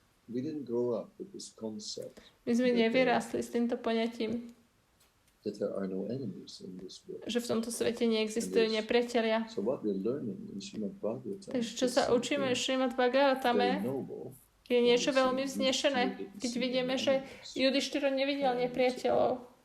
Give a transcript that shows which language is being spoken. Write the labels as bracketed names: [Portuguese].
[English] we didn't grow up with this concept [Slovak] My sme nevyrástli s týmto poňatím, [English] that there are no enemies in this world. [Slovak] že v tomto svete neexistujú nepriatelia. [English] So what we're learning in Srimad Bhagavatam [Slovak] Takže čo sa učíme v Srimad Bhagavatame, je niečo veľmi vznešené, keď vidíme, že Judištyra nevidel nepriateľov.